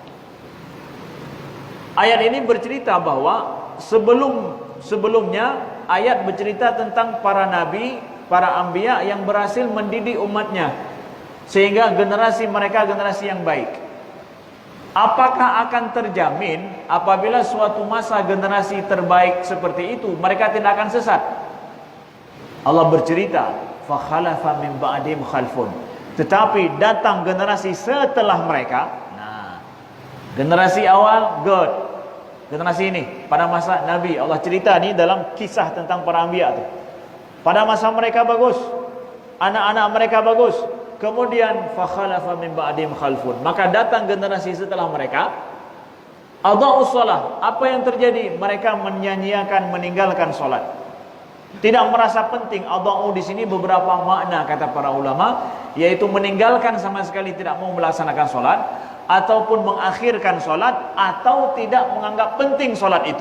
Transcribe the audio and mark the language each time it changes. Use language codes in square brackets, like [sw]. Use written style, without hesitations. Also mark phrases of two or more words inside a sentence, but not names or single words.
[ms] Ayat ini bercerita bahwa sebelumnya ayat bercerita tentang para nabi, para anbiya yang berhasil mendidik umatnya sehingga generasi mereka generasi yang baik. Apakah akan terjamin apabila suatu masa generasi terbaik seperti itu mereka tidak akan sesat? Allah bercerita, [ar] fa khalafa min ba'dim khalfun. [ms] Tetapi datang generasi setelah mereka. Nah, generasi awal good. Generasi ini pada masa Nabi, Allah cerita ni dalam kisah tentang para anbiya tu. Pada masa mereka bagus, anak-anak mereka bagus. Kemudian fa khalafa min ba'dim khalfun. Maka datang generasi setelah mereka, [ar] adha'us shalah. [ms] Apa yang terjadi? Mereka menyanyiakan, meninggalkan solat. Tidak merasa penting. Adha'u di sini beberapa makna kata para ulama, yaitu meninggalkan sama sekali, tidak mau melaksanakan solat, ataupun mengakhirkan solat, atau tidak menganggap penting solat itu.